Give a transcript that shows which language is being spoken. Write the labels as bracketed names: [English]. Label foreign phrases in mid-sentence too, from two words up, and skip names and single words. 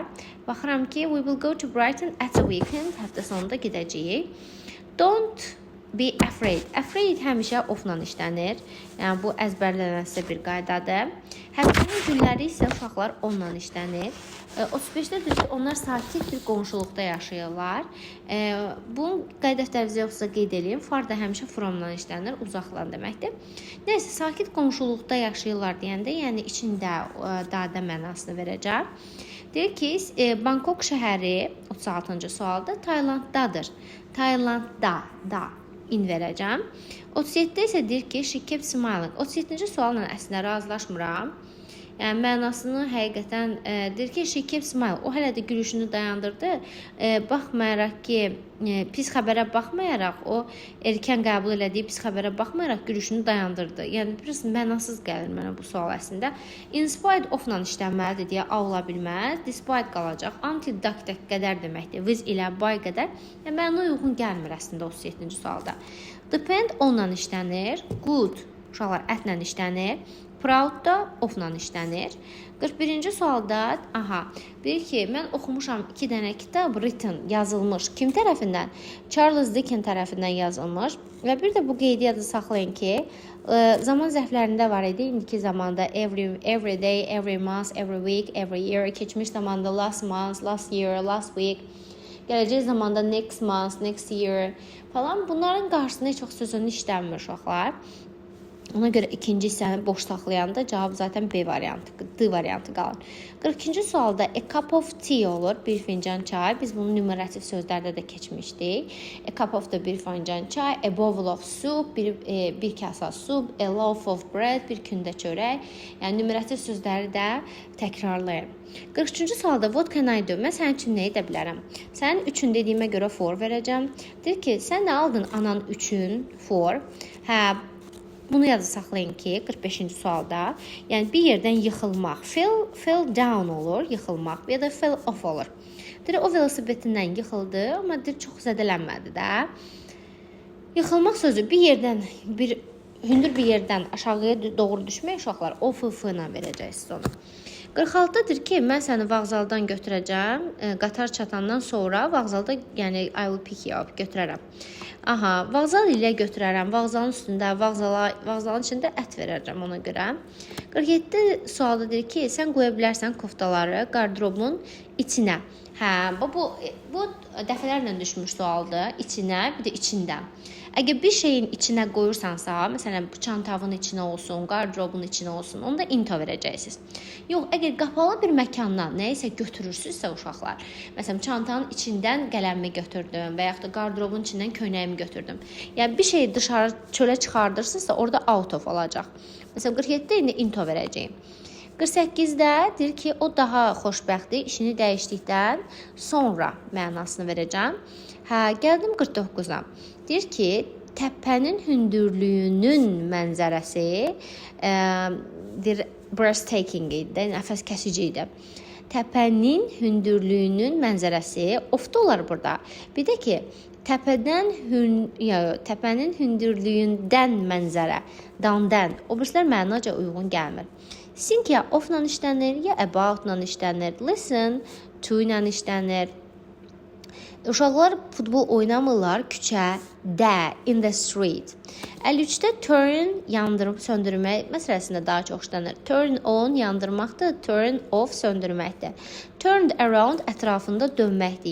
[Azerbaijani] Baxıram ki, [English] we will go to Brighton at the weekend. [Azerbaijani] Həftə sonunda gedəcəyik. [English] Don't be afraid. Afraid [Azerbaijani] həmişə of-la işlənir. Yəni bu əzbərlənəsə bir qaydadır. Həftənin günləri isə uşaqlar onunla işlənir. 35-də deyir ki, onlar sakit bir qonşuluqda yaşayırlar. Bunun qayda dəftərinizdə yoxsa qeyd edin. Far da həmişə from-la işlənir, uzaqlan deməkdir. Nəysə, sakit qonşuluqda yaşayırlar deyəndə, yəni içində dadə mənasını verəcəm. Deyir ki, Bangkok şəhəri 36-cı sualda Taylanddadır. Taylandda in verəcəm. 37-də isə deyir ki, [English] she kept smiling. [Azerbaijani] 37-ci sualla əslində razılaşmıram. Yəni mənasını həqiqətən deyir ki, [English] she kept smiling. [Azerbaijani] O hələ də gülüşünü dayandırdı. Baxmayaraq ki, pis xəbərə baxmayaraq, o erkən qəbul elədiyi pis xəbərə baxmayaraq gülüşünü dayandırdı. Yəni biraz mənasız gəlir mənə bu sual əslində. [English] In spite of-la [Azerbaijani] işlənməlidir deyə ola bilməz. Despite qalacaq. Until qədər deməkdir. With ilə by qədər. Yəni mənə uyğun gəlmir əslində 37-ci sualda. Depend onla işlənir. Good uşaqlar ətlə işlənir. Proud da of-la işlənir. 41-ci sualda, deyir ki, mən oxumuşam 2 dənə kitab written, yazılmış. Kim tərəfindən? Charles Dickens tərəfindən yazılmış. Və bir də bu qeydiyyatı saxlayın ki, zaman zərflərində var idi. İndiki zamanda [English] every day, every month, every week, every year, [Azerbaijani] keçmiş zamanda [English] last month, last year, last week, [Azerbaijani] gələcək zamanda [English] next month, next year [Azerbaijani] falan. Bunların qarşısında heç vaxt sözünü işlənmir uşaqlar. Ona görə ikinci hissəni boş saxlayanda cavab zaten B variantı, D variantı qalır. 42-ci sualda [English] a cup of tea [Azerbaijani] olur, bir fincan çay. Biz bunu numerativ sözlərdə də keçmişdik. [English] A cup of [Azerbaijani] da bir fincan çay, [English] a bowl of soup, [Azerbaijani] bir kasa [English] soup, a loaf of bread, [Azerbaijani] bir kündə çörək. Yəni numerativ sözləri də təkrarlayın. 43-cü sualda [English] what can I do? [Azerbaijani] Mən sənin üçün nə edə bilərəm? Sənin üçün dediyimə görə for verəcəm. Deyir ki, sən nə aldın anan üçün for? Bunu yazı saxlayın ki, 45-ci sualda, yəni bir yerdən yıxılmaq, [English] fell down [Azerbaijani] olur, yıxılmaq ya da [English] fell off [Azerbaijani] olur. Deyir, o velosipedindən yıxıldı, amma deyir, çox zədələnmədi də. Yıxılmaq sözü bir yerdən, hündür bir yerdən aşağıya doğru düşmək uşaqlar, off-ı-fı-la verəcəksiniz onu. 46-dır ki, mən səni vağzaldan götürəcəm, qatar çatandan sonra vağzalda, yəni [English] I will pick you up, [Azerbaijani] götürərəm. Vağzal ilə götürərəm, vağzalın üstündə, vağzalın içində ət verəcəm ona görə. 47 sualda deyir ki, sən qoya bilərsən koftaları qardırobun içinə. Bu dəfələrlə düşmüş sualdır, içinə, bir də içində. Əgər bir şeyin içinə qoyursansa, məsələn, çantavın içinə olsun, qardırobun içinə olsun, onda into verəcəksiniz. Yox, əgər qapalı bir məkandan nəyisə götürürsünüzsə uşaqlar, məsələn, çantanın içindən qələmimi götürdüm və yaxud da qardırobun içindən köynəyimi götürdüm. Yəni, bir şeyi dışarı çölə çıxardırsınızsa, orada [English] out of [Azerbaijani] olacaq. Məsələn, 47-də indi into verəcəyim. 48-də deyir ki, o daha xoşbəxtdir, işini dəyişdikdən sonra mənasını verəcəm. Gəldim 49-a. Deyir ki, təpənin hündürlüyünün mənzərəsi breathtaking idi, nəfəs kəsici idi. Təpənin hündürlüyünün mənzərəsi ofda olar burada. Bir də ki, təpənin hündürlüyündən mənzərə, down'dan, o birislər mənaca uyğun gəlmir. Think ya of-la işlənir, ya about-la işlənir, [English] listen to [Azerbaijani] ilə işlənir. Uşaqlar futbol oynamırlar küçədə, [English] in the street. [Azerbaijani] 53-də turn, yandırıb söndürmək məsələsində daha çox işlənir. [English] Turn on, [Azerbaijani] yandırmaqdır, [English] turn off, [Azerbaijani] söndürməkdir. [English] Turned around, [Azerbaijani] ətrafında dönməkdir.